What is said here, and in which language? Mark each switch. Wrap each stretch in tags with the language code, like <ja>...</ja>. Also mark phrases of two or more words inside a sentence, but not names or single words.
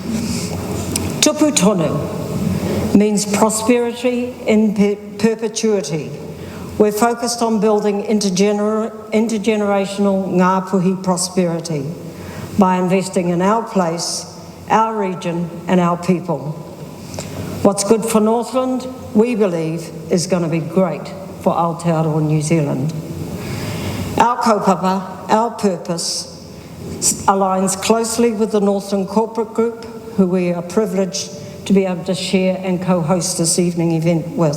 <en>Tupu Tonu means prosperity in perpetuity. We're focused on building intergenerational ngā puhi prosperity by investing in our place, our region, and our people. What's good for Northland, we believe, is going to be great for Aotearoa New Zealand. Our kaupapa, our purpose, aligns closely with the Northland Corporate Group, who we are privileged to be able to share and co-host this evening event with.</en>